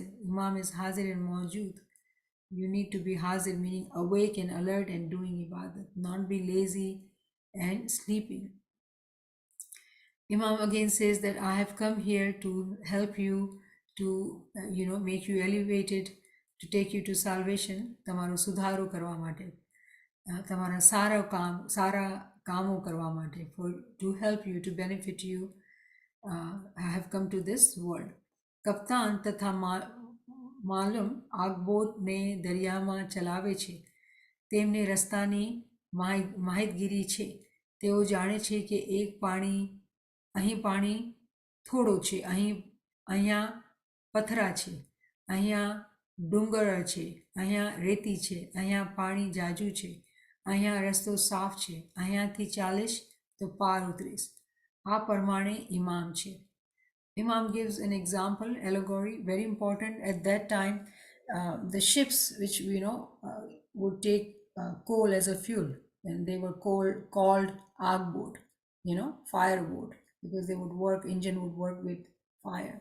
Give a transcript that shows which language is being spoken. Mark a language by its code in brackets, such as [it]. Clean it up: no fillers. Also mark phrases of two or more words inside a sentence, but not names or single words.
[en] Imam is Hazir and Mawjood. You need to be Hazir, meaning awake and alert and doing Ibadat, not be lazy and sleeping. Imam again says that I have come here to help you, to make you elevated, to take you to salvation. [gu] તમારો સુધારો કરવા માટે, તમારા સારા કામો કરવા માટે, [en] for to help you, to benefit you. I have come to this world. [gu] કપ્તાન તથા માલુમ આગબોટ ને દરિયામાં ચલાવે છે, તેમને રસ્તાની માહિતગીરી છે. તેઓ જાણે છે કે અહીં પાણી થોડો છે, અહીંયા પથરા છે, અહીંયા ડુંગર છે, અહીંયા રેતી છે, અહીંયા પાણી જાજુ છે, અહીંયા રસ્તો સાફ છે, અહીંયાથી ચાલીશ તો પાર ઉતરીશ. આ પ્રમાણે ઇમામ છે. [en] Imam gives an example, allegory, very important. At that time, the ships which would take coal as a fuel, and they were called agboat, fireboat, because they would work, engine would work with fire.